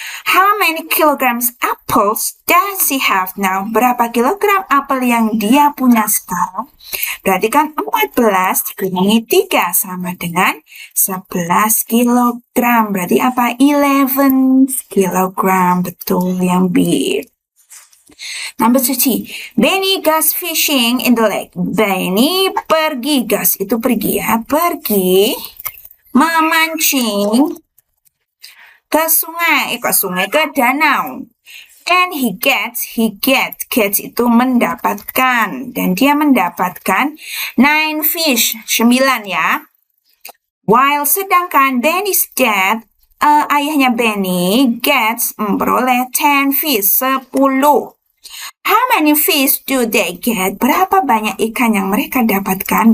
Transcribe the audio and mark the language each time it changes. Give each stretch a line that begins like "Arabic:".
English: How many kilograms apples does she have now?
Indonesian: Berapa kilogram apel yang dia punya sekarang? Berarti kan 14 dikurangi 3 sama dengan 11 kilogram. Berarti apa? 11 kilogram. Betul yang B.
English: Number 30. Benny goes fishing in the lake.
Indonesian: Benny pergi, goes itu pergi ya. Pergi memancing ke sungai, ke danau.
English: And he gets
Indonesian: itu mendapatkan. Dan dia mendapatkan 9 fish, 9 ya. While sedangkan
English: Benny's dad,
Indonesian: ayahnya Benny, gets memperoleh 10 fish, 10.
English: How many fish do they get?
Indonesian: Berapa banyak ikan yang mereka dapatkan?